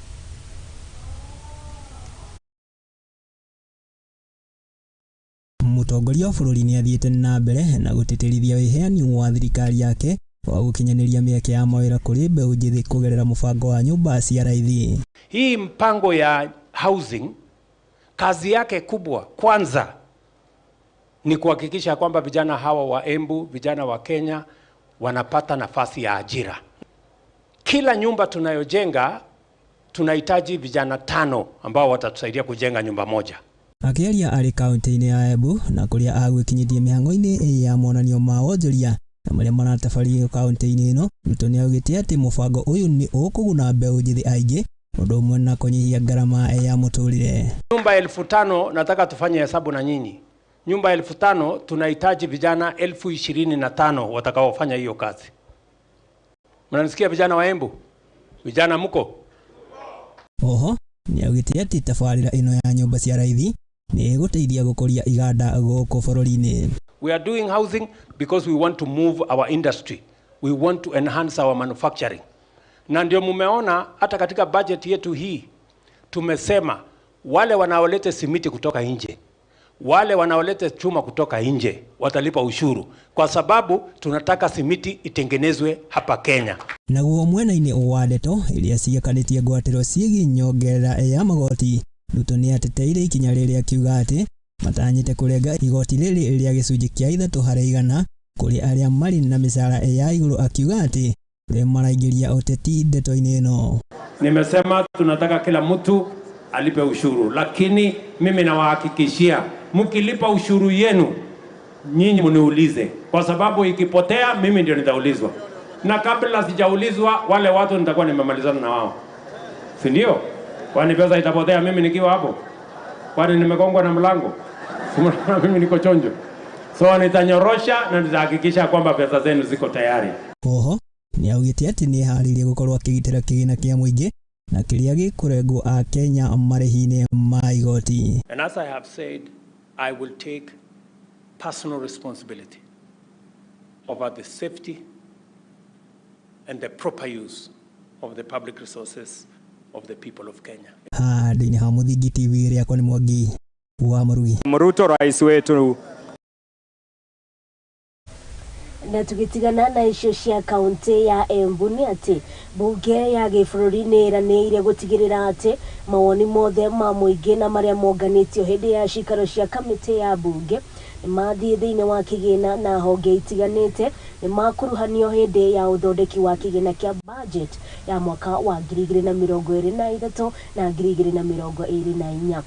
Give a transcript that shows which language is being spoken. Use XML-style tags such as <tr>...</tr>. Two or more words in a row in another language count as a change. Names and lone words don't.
<ki>Mutongoria wa bururi ni athiete na mbere na guteterithia wiheani wa thirikari yake wa gukinyaniria mieke ya mawira kuri mbeu njithi kugerera mubango wa nyumba cia raithi.</ki> <sw>Hii mpango ya housing kazi yake kubwa kwanza ni kuhakikisha kwamba vijana hawa wa Embu, vijana wa Kenya wanapata nafasi ya ajira. Kila nyumba tunayojenga tunahitaji vijana 5 ambao watatusaidia kujenga nyumba moja.</sw> <ki>Akiaria ari kaunti-ini ya Embu na kuria agwikinyithia mihango-ini ya monanio ma wonjoria na maria maratabario kaunti-ini ino, Ruto ni augite ati mubango uyu ni ukuguna mbeu njithi aingi undu umwe na kunyihia garama ya muturire.</ki> <sw>Nyumba 5,000 nataka tufanye hesabu na nyinyi. Nyumba 5,000 tunahitaji vijana 25,000 watakaofanya hiyo kazi. Mnanisikia vijana wa Embu? Vijana mko?</sw> <ki>Oho ni augite ati tabarira ino ya nyumba cia raithi ni guteithia gukuria iganda guku bururi-ini.</ki> <en>We are doing housing because we want to move our industry. We want to enhance our manufacturing.</en> <sw>Na ndio mumeona hata katika budget yetu hii tumesema wale wanaoleta simiti kutoka nje, wale wanaoleta chuma kutoka nje watalipa ushuru kwa sababu tunataka simiti itengenezwe hapa Kenya.</sw> <ki>Naguo mwena-ini wa ndeto iria ciakanitie ngwatiro ciigi nyongerera ya magoti, Ruto ni ateteire ikinya riria akiuga ati matanyite kurenga igoti riri ria gicunji kia 3% kuri aria mari na mishara ya iguru, akiuga ati ri maraingiria uteti ndeto-ini ino.</ki> <sw>Nimesema tunataka kila mtu alipe ushuru, lakini mimi nawahakikishia mkilipa ushuru yenu nyinyi mniulize, kwa sababu ikipotea mimi ndio nitaulizwa, na kabla sijaulizwa wale watu nitakuwa nimemalizana na wao, si ndio? Kwani pesa itapotea mimi nikiwa hapo? Kwani nimegongwa na mlango? Simona mimi niko chonjo. So nitanyorosha na nitahakikisha kwamba pesa zenu ziko tayari.</sw> <ki>Oho ni augite ati ni haririe gukorwo akigitira kigina kia muingi na kiria gikurengwo a Kenya marihi-ini ma igoti.</ki> <en>And as I have said, I will take personal responsibility over the safety and the proper use of the public resources of the people of Kenya.</en> <ki>Handũ-inĩ ha Muthingi TV riakwa ni Mwangi wa Murugi.</ki> <sw>Ruto rais wetu.</sw> <ki>Na tukitigana na icio cia kaunti ya Embu ni ati bunge ya gĩbũrũri nĩ ĩranĩire gũtigĩrĩra ati mawoni mothe ma mũingĩ na marĩa monganĩtio hĩndĩ ya cikaro cia kamĩtĩ ya bunge mathiĩ thĩinĩ wa kĩgĩna na honge itiganĩte nĩ makuruhanio hĩndĩ ya ũthondeki wa kĩgĩna kĩa budget ya mwaka wa 2023 na 2024.</ki>